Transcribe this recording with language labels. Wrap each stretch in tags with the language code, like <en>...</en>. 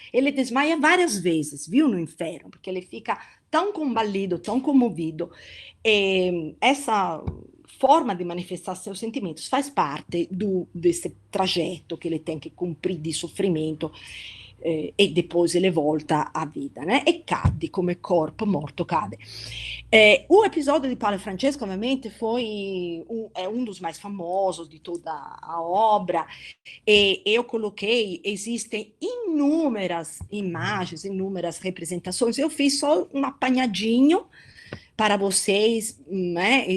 <pt>Ele desmaia várias vezes, viu, no inferno, porque ele fica tão combalido, tão comovido. E essa forma de manifestar seus sentimentos faz parte desse trajeto que ele tem que cumprir de sofrimento. E depois ele volta à vida, né?</pt> <it>E cade come corpo morto, cade.</it> <pt>O episódio de Paulo e Francesca, ovviamente, é um dos mais famosos de toda a obra, e eu coloquei, existem inúmeras imagens, inúmeras representações, eu fiz só um apanhadinho para vocês, né?</pt>